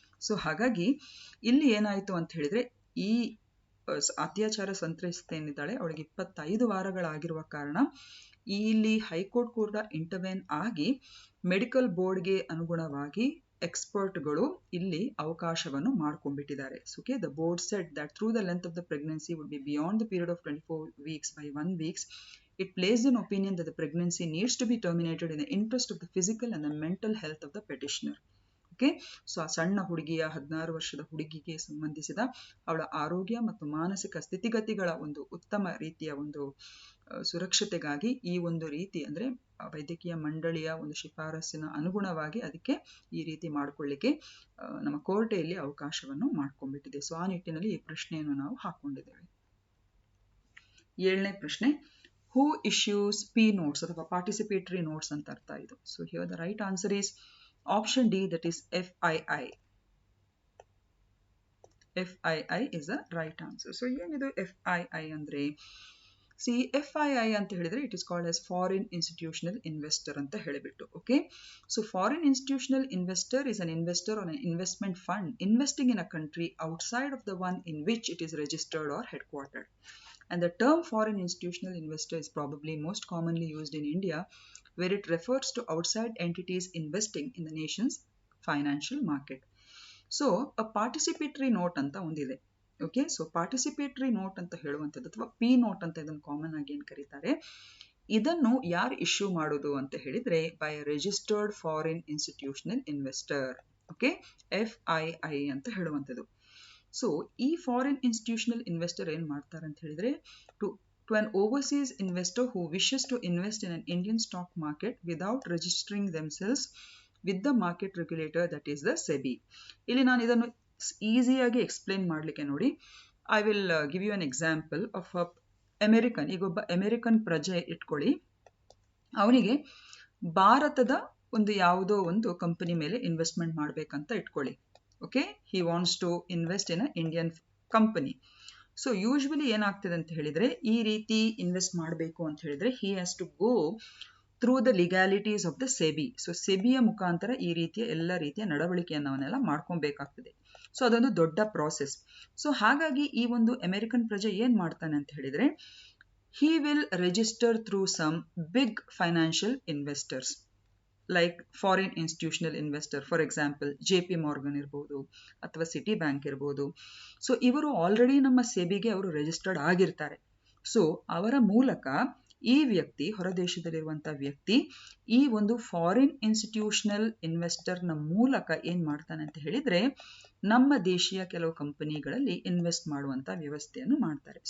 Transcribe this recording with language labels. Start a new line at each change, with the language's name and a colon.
Kannada: So ಹಾಗಾಗಿ ಇಲ್ಲಿ ಏನಾಯ್ತು ಅಂತ ಹೇಳಿದ್ರೆ ಈ ಅತ್ಯಾಚಾರ ಸಂತ್ರಸ್ತೆ ಏನಿದ್ದಾಳೆ ಅವಳಿಗೆ 25 ವಾರಗಳಾಗಿರುವ ಕಾರಣ ಇಲ್ಲಿ ಹೈಕೋರ್ಟ್ ಕೂಡ ಇಂಟರ್ವೆನ್ ಆಗಿ ಮೆಡಿಕಲ್ ಬೋರ್ಡ್ಗೆ ಅನುಗುಣವಾಗಿ ಎಕ್ಸ್ಪರ್ಟ್ಗಳು ಇಲ್ಲಿ ಅವಕಾಶವನ್ನು ಮಾಡ್ಕೊಂಡ್ಬಿಟ್ಟಿದ್ದಾರೆ.
English: Okay, the board said that through the length of the pregnancy would be beyond the period of 24 weeks by 1 week. It placed an opinion that the pregnancy needs to be terminated in the interest of the physical and the mental health of the petitioner.
Kannada: Okay, so ಆ ಸಣ್ಣ ಹುಡುಗಿಯ 16 ವರ್ಷದ ಹುಡುಗಿಗೆ ಸಂಬಂಧಿಸಿದ ಅವಳ ಆರೋಗ್ಯ ಮತ್ತು ಮಾನಸಿಕ ಸ್ಥಿತಿಗತಿಗಳ ಒಂದು ಉತ್ತಮ ರೀತಿಯ ಒಂದು ಸುರಕ್ಷತೆಗಾಗಿ ಈ ಒಂದು ರೀತಿ ಅಂದ್ರೆ ವೈದ್ಯಕೀಯ ಮಂಡಳಿಯ ಒಂದು ಶಿಫಾರಸ್ಸಿನ ಅನುಗುಣವಾಗಿ ಅದಕ್ಕೆ ಈ ರೀತಿ ಮಾಡ್ಕೊಳ್ಳಿಕ್ಕೆ ನಮ್ಮ ಕೋರ್ಟೆಯಲ್ಲಿ ಅವಕಾಶವನ್ನು ಮಾಡ್ಕೊಂಡ್ಬಿಟ್ಟಿದೆ. ಸೊ ಆ ನಿಟ್ಟಿನಲ್ಲಿ ಈ ಪ್ರಶ್ನೆಯನ್ನು ನಾವು ಹಾಕೊಂಡಿದ್ದೇವೆ. 7ನೇ ಪ್ರಶ್ನೆ,
English: who issues P notes
Kannada: ಅಥವಾ ಪಾರ್ಟಿಸಿಪೇಟರಿ ನೋಟ್ಸ್ ಅಂತ ಅರ್ಥ ಇದು.
English: So here the right answer is option D, that is FII. FII is the right answer.
Kannada: So ಏನಿದು FII ಅಂದ್ರೆ, FII ಅಂತ ಹೇಳಿದ್ರೆ
English: it is called as foreign institutional investor
Kannada: ಅಂತ ಹೇಳಿಬಿಟ್ಟು.
English: Okay, so foreign institutional investor is an investor or an investment fund investing in a country outside of the one in which it is registered or headquartered. And the term foreign institutional investor is probably most commonly used in India, where it refers to outside entities investing in the nation's financial market. So a participatory note
Kannada: anta ondide. Okay, so participatory note anta ಹೇಳುವಂತದ್ದು ಅಥವಾ P note ಅಂತ ಇದನ್ನು common ಆಗಿ ಏನು ಕರೀತಾರೆ, ಇದನ್ನು ಯಾರು issue ಮಾಡೋದು ಅಂತ ಹೇಳಿದ್ರೆ
English: By registered foreign institutional investor.
Kannada: Okay, FII ಅಂತ ಹೇಳುವಂಥದ್ದು. ಸೊ ಈ ಫಾರಿನ್ ಇನ್ಸ್ಟಿಟ್ಯೂಷನಲ್ ಇನ್ವೆಸ್ಟರ್ ಏನ್ ಮಾಡ್ತಾರೆ ಅಂತ ಹೇಳಿದ್ರೆ
English: To an overseas investor who wishes to invest in an Indian stock market without registering themselves with the market regulator, that is the SEBI.
Kannada: ಇಲ್ಲಿ ನಾನು ಇದನ್ನು ಈಸಿಯಾಗಿ ಎಕ್ಸ್ಪ್ಲೇನ್ ಮಾಡಲಿಕ್ಕೆ ನೋಡಿ,
English: I will give you an example of American.
Kannada: ಈಗ ಒಬ್ಬ American ಪ್ರಜೆ ಇಟ್ಕೊಳ್ಳಿ, ಅವನಿಗೆ ಭಾರತದ ಒಂದು ಯಾವುದೋ ಒಂದು ಕಂಪನಿ ಮೇಲೆ ಇನ್ವೆಸ್ಟ್ಮೆಂಟ್ ಮಾಡ್ಬೇಕಂತ ಇಟ್ಕೊಳ್ಳಿ.
English: Okay, he wants to invest in a Indian company.
Kannada: So usually ಏನಾಗ್ತದೆ ಅಂತ ಹೇಳಿದ್ರೆ ಈ ರೀತಿ ಇನ್ವೆಸ್ಟ್ ಮಾಡಬೇಕು ಅಂತ ಹೇಳಿದ್ರೆ
English: he has to go through the legalities of the SEBI.
Kannada: So ಸೆಬಿಯ ಮುಖಾಂತರ ಈ ರೀತಿಯ ಎಲ್ಲ ರೀತಿಯ ನಡವಳಿಕೆಯನ್ನು ಅವನ್ನೆಲ್ಲ ಮಾಡ್ಕೊಬೇಕಾಗ್ತದೆ. ಸೊ ಅದೊಂದು ದೊಡ್ಡ ಪ್ರಾಸೆಸ್. ಸೊ ಹಾಗಾಗಿ ಈ ಒಂದು ಅಮೆರಿಕನ್ ಪ್ರಜೆ ಏನ್ ಮಾಡ್ತಾನೆ ಅಂತ ಹೇಳಿದ್ರೆ
English: he will register through some big financial investors like foreign institutional investor, for example JP Morgan
Kannada: ಇರ್ಬೋದು ಅಥವಾ ಸಿಟಿ ಬ್ಯಾಂಕ್ ಇರ್ಬೋದು. ಸೊ ಇವರು ಆಲ್ರೆಡಿ ನಮ್ಮ ಸೆಬಿಗೆ ಅವರು ರಿಜಿಸ್ಟರ್ಡ್ ಆಗಿರ್ತಾರೆ. ಸೊ ಅವರ ಮೂಲಕ ಈ ವ್ಯಕ್ತಿ, ಹೊರದೇಶದಲ್ಲಿರುವಂತಹ ವ್ಯಕ್ತಿ, ಈ ಒಂದು ಫಾರಿನ್ ಇನ್ಸ್ಟಿಟ್ಯೂಷನಲ್ ಇನ್ವೆಸ್ಟರ್ನ ಮೂಲಕ ಏನ್ ಮಾಡ್ತಾನೆ ಅಂತ ಹೇಳಿದ್ರೆ ನಮ್ಮ ದೇಶೀಯ ಕೆಲವು ಕಂಪನಿಗಳಲ್ಲಿ ಇನ್ವೆಸ್ಟ್ ಮಾಡುವಂತ ವ್ಯವಸ್ಥೆಯನ್ನು ಮಾಡ್ತಾರೆ.